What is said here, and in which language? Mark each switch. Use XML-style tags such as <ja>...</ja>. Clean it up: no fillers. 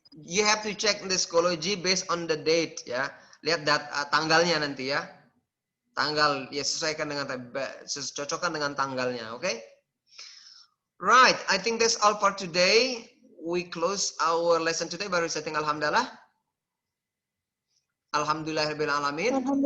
<en>You have to check the Schoology based on the date, ya.</en> <id>Lihat tanggalnya nanti ya. Tanggal ya, sesuaikan dengan cocokkan dengan tanggalnya, oke?</id> <en>Okay? Right, I think that's all for today. We close our lesson today.</en> <id>Baru setting alhamdulillah.</id> <ar>Alhamdulillahirabbil alamin.</ar>